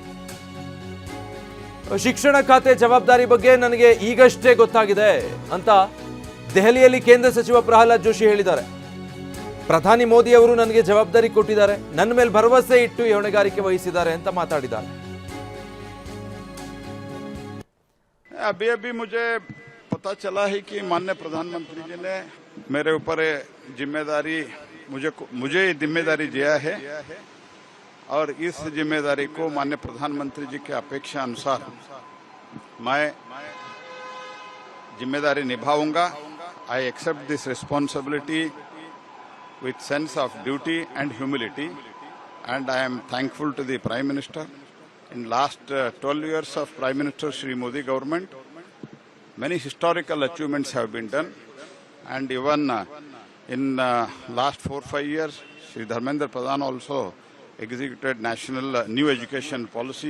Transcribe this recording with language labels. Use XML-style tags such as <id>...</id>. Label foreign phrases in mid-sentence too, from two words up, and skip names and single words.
<kn>ಶಿಕ್ಷಣ ಖಾತೆ ಜವಾಬ್ದಾರಿ ಬಗ್ಗೆ ನನಗೆ ಈಗಷ್ಟೇ ಗೊತ್ತಾಗಿದೆ ಅಂತ ದೆಹಲಿಯಲ್ಲಿ ಕೇಂದ್ರ ಸಚಿವ ಪ್ರಹ್ಲಾದ್ ಜೋಶಿ ಹೇಳಿದ್ದಾರೆ. ಪ್ರಧಾನಿ ಮೋದಿ ಅವರು ನನಗೆ ಜವಾಬ್ದಾರಿ ಕೊಟ್ಟಿದ್ದಾರೆ, ನನ್ನ ಮೇಲೆ ಭರವಸೆ ಇಟ್ಟು ಈ ಹೊಣೆಗಾರಿಕೆ ವಹಿಸಿದ್ದಾರೆ ಅಂತ ಮಾತಾಡಿದ್ದಾರೆ.</kn> <hi>अभी अभी मुझे पता चला है कि माननीय प्रधानमंत्री जी ने मेरे ऊपर जिम्मेदारी मुझे जिम्मेदारी दिया है और इस जिम्मेदारी को माननीय प्रधानमंत्री जी की अपेक्षा अनुसार मैं जिम्मेदारी निभाऊंगा.</hi> <en>I accept this responsibility with sense of duty and humility, and I am thankful to the Prime Minister. In last 12 years of Prime Minister Shri Modi government, many historical achievements have been done, and even in last 4-5 years, Shri Dharmendra Pradhan also executed national new education policy.</en>